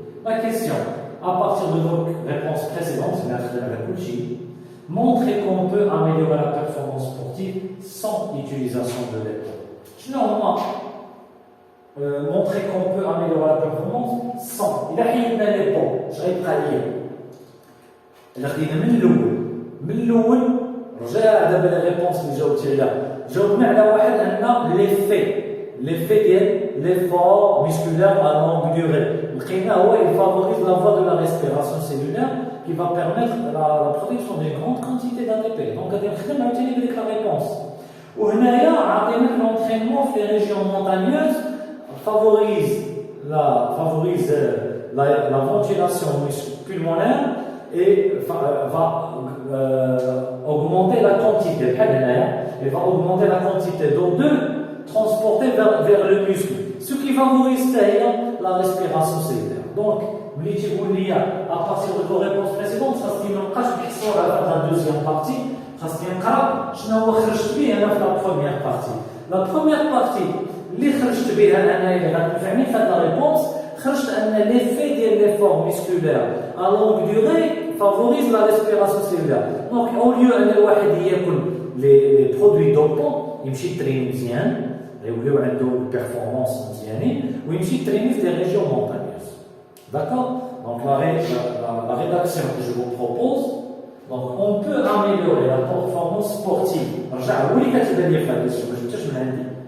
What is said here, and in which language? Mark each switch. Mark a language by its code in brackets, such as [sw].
[fr] La question, à partir de nos réponses précédentes, c'est la Kouchi, montrer qu'on peut améliorer la performance sportive sans utilisation de l'épaule. Montrer qu'on peut améliorer la performance sans. Il a [ar] حيدنا [fr] l'épaule. Je vais pas lire. [ar] إلا خدينا من الأول رجع دابا لي ريبونس اللي جاوبتي عليها. جاوبنا على واحد أن [fr] l'effet [ar] ديال [fr] l'effort musculaire à longue durée. [ar] لقينا هو [fr] il favorise la voie de la respiration cellulaire qui va permettre la production d'une grande quantité d'ATP. Donc [ar] غادي نخدم عاوتاني بديك [fr] la réponse. [ar] وهنايا عطينا [fr] l'entraînement [ar] في [fr] les régions montagneuses favorise la ventilation pulmonaire et va augmenter la quantité. Elle va augmenter la quantité d'O2 transportée vers le muscle, ce qui favorise la respiration cellulaire. Donc, à partir de vos réponses précédentes, ça se dit à la deuxième partie, ça se dit la première partie. La première partie, [ar] اللي خرجت بها انا اللي غتنفعني في هذه الريبونس خرجت ان [fr] l'effet [ar] ديال [fr] l'effort musculaire à longue durée favorise la respiration cellulaire. Donc au lieu [ar] ان الواحد ياكل [fr] les produits dopants [ar] يمشي يتريني مزيان يوليو عنده performance مزيانين ويمشي يتريني في [fr] des régions montagneuses. D'accord. Donc la rédaction que je vous propose, donc on peut améliorer la performance sportive. [ar] رجع هو اللي كاتب لي في هذه الكيسيون ما جبتهاش من عندي.